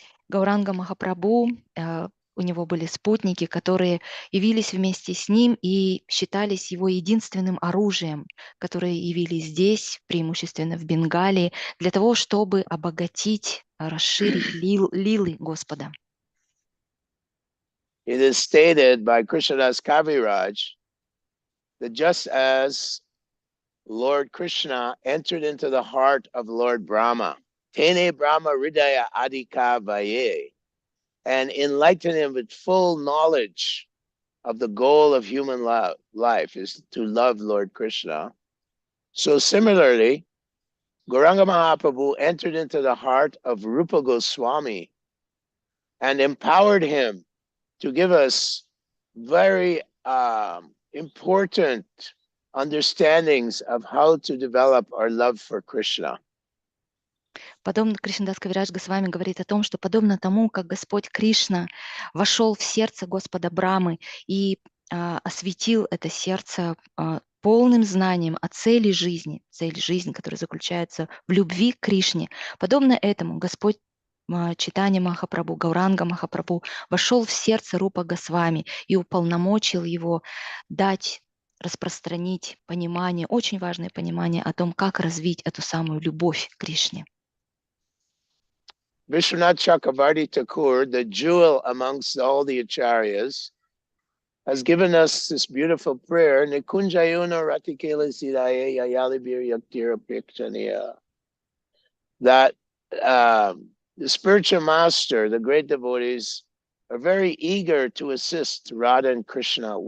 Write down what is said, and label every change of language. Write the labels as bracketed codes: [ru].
[ru] Гауранга Махапрабху, у него были спутники, которые явились вместе с ним и считались его единственным оружием, которые явились здесь, преимущественно в Бенгалии, для того, чтобы обогатить, расширить лилы Господа. [en] It is stated by Krishnadas Kaviraj that just as Lord Krishna entered into the heart of Lord Brahma, [sa] Tene Brahma Hridaya Adhika Vaye, [en] and enlightened him with full knowledge of the goal of human life is to love Lord Krishna. So similarly, Gauranga Mahaprabhu entered into the heart of Rupa Goswami and empowered him to give us very important understandings of how to develop our love for Krishna. [ru] Подобно Кришнадас Кавирадж Госвами говорит о том, что подобно тому, как Господь Кришна вошел в сердце Господа Брамы и осветил это сердце полным знанием о цели жизни, которая заключается в любви к Кришне, подобно этому Господь Чайтанья Махапрабху, Гауранга Махапрабху вошел в сердце Рупа Госвами и уполномочил его дать, распространить понимание, очень важное понимание о том, как развить эту самую любовь к Кришне. [en] Vishwanath Chakravarti Thakur, the jewel amongst all the acharyas, has given us this beautiful prayer, [sa] Nikunjayuna Ratikela Sidaye Yayalibir Yaktira Pikchaniya, [en] that the spiritual master, the great devotees, are very eager to assist Radha and Krishna.